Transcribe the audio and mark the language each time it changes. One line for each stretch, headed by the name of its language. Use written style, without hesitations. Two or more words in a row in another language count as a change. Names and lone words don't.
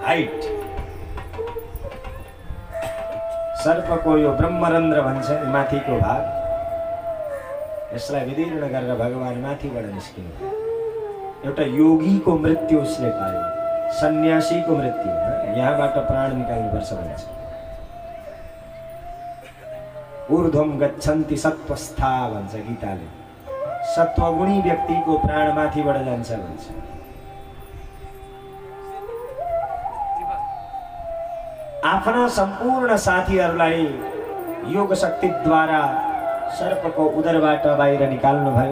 Nepali: हाइट सर्पको यो ब्रह्मरन्ध्र भन्छ नि, माथिको भाग, यसलाई विदीर्ण गरेर भगवान माथिबाट निस्किनु भयो। एउटा योगीको मृत्यु उसले पायो, सन्यासीको मृत्यु। यहाँबाट प्राण निकाल्नुपर्छ भन्छ।
Sanskrit: ऊर्ध्वम गच्छन्ति सत्वस्था
Nepali: भन्छ गीताले। सत्वगुणी व्यक्तिको प्राण माथिबाट जान्छ भन्छ। आफ्ना सम्पूर्ण साथीहरूलाई योग शक्तिद्वारा सर्पको उदरबाट बाहिर निकाल्नु भयो।